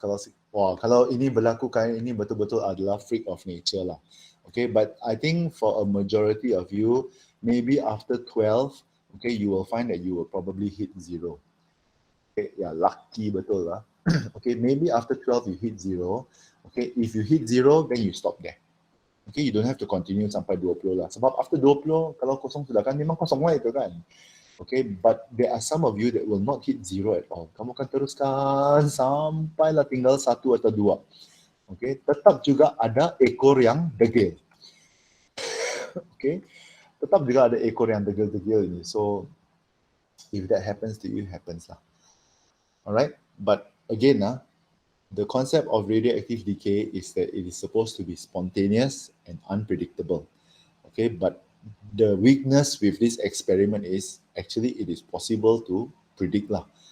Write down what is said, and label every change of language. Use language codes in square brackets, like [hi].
[ms] Kalau ini berlaku kan, ini betul-betul adalah [en] freak of nature [ms] lah. [en] Okay, but I think for a majority of you, maybe after 12, okay, you will find that you will probably hit 0. Okay, yeah, lucky [ms] betul [en] lah. Okay, maybe after 12 you hit 0. Okay, if you hit 0, then you stop there. Okay, you don't have to continue [ms] sampai [en] 20 lah. [ms] Sebab [en] after 20, [ms] kalau kosong sudah kan, memang kosong lah itu kan. [en] Okay, but there are some of you that will not hit 0 at all. [ms] Kamu akan teruskan sampailah tinggal 1 atau 2. Okay, tetap juga ada ekor yang degil. Okay, tetap juga ada ekor yang degil-degil ini. [en] So, if that happens to you, happens lah. Alright, but again, the concept of radioactive decay is that it is supposed to be spontaneous and unpredictable. Okay, but the weakness with this experiment is actually it is possible to predict lah.